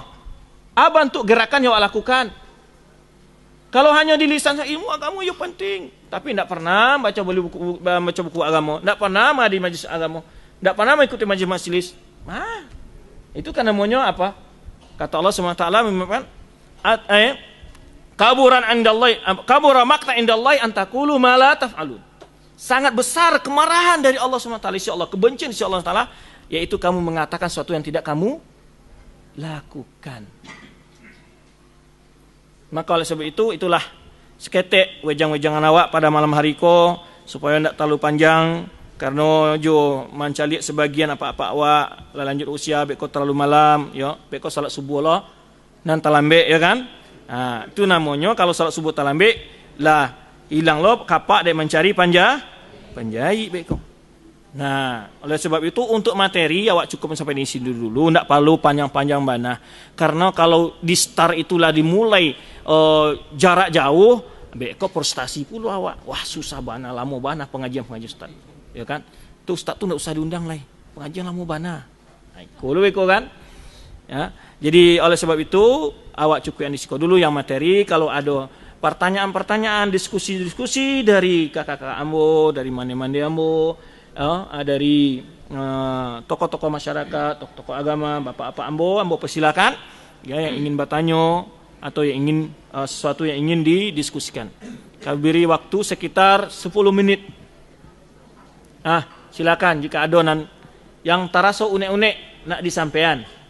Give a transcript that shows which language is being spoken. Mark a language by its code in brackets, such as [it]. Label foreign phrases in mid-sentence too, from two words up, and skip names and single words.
[id] Bentuk gerakan yang lakukan. Kalau hanya di lisan ilmu agama ya penting, tapi tidak pernah baca buku agama, tidak pernah menghadiri majlis agama, tidak pernah mengikuti majlis-majlis. Itu kan namanya apa? Kata Allah SWT mengatakan, [ar] كبر مقتا عند الله أن تقولوا ما لا تفعلون. [id] Sangat besar kemarahan dari Allah SWT, kebencian dari Allah SWT, yaitu kamu mengatakan sesuatu yang tidak kamu lakukan. Maka oleh sebab itu, itulah seketek wejang-wejangan awak pada malam hari ko, supaya tidak terlalu panjang, karena jo mencari sebagian apa-apa awak lanjut usia beko terlalu malam, ya beko salat subuh lo nan talambe, ya kan? [min] Itu namanya kalau salat subuh talambe lah hilang lo kapak dek mencari panjai beko. [id] Nah, oleh sebab itu untuk materi awak cukup sampai di sini dulu, tidak perlu panjang-panjang bana. Karena kalau di start itulah dimulai jarak jauh, beko prestasi pula awak. [min] Wah, susah bana, lama bana pengajian ustaz. [id] Ya kan? Tuh ustaz tuh tidak usah diundang lah. [min] Pengajian lama bana. Kalau beko kan? Ya. Jadi oleh sebab itu awak cukup yang disiko dulu yang materi. [id] Kalau ada pertanyaan-pertanyaan, diskusi-diskusi dari kakak-kakak ambo, dari mande-mande ambo, dari tokoh-tokoh masyarakat, tokoh-tokoh agama, bapak-bapak ambo persilakan ya yang ingin bertanya atau yang ingin sesuatu yang ingin didiskusikan. Kami beri waktu sekitar 10 menit. Silakan jika ada yang terasa unek-unek nak disampaikan.